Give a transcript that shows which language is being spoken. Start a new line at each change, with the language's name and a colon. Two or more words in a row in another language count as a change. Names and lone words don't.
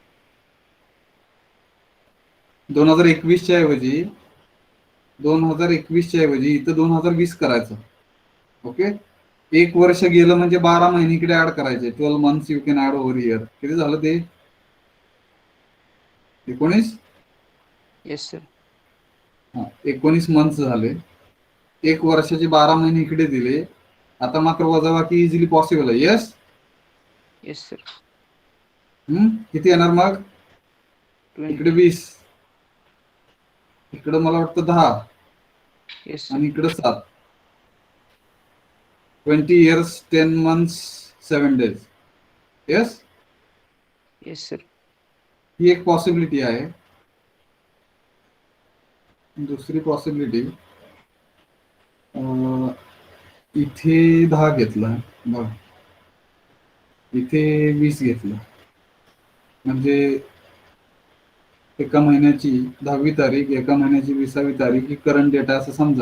Marathi: 2021च्या ऐवजी 2021च्या ऐवजी इथं 2020 करायचं. ओके, 1 वर्ष गेलं म्हणजे 12 महिने इकडे ऍड करायचे.
English: 12 months you can add over here.
Marathi: किती झालं ते? 19.
English: Yes, sir.
Marathi: 19 मंथ्स झाले. 1 वर्षाचे 12 महिने इकडे दिले. आता मात्र वजाबाकी
English: easily possible
Marathi: आहे. येस.
English: Yes, sir.
Marathi: किती येणार मग? 20. इकडे 20, इकडे मला वाटतं 10,
English: Yes, sir.
Marathi: आणि इकडे 7.
English: 20 years 10 months 7 days.
Marathi: येस.
English: yes sir.
Marathi: ही एक पॉसिबिलिटी आहे. दुसरी पॉसिबिलिटी, इथे 10 घेतला बघ, इथे 20 घेतलं, म्हणजे एका महिन्याची 10वी तारीख, एका महिन्याची 20वी तारीख ही
English: current data
Marathi: असं समजा.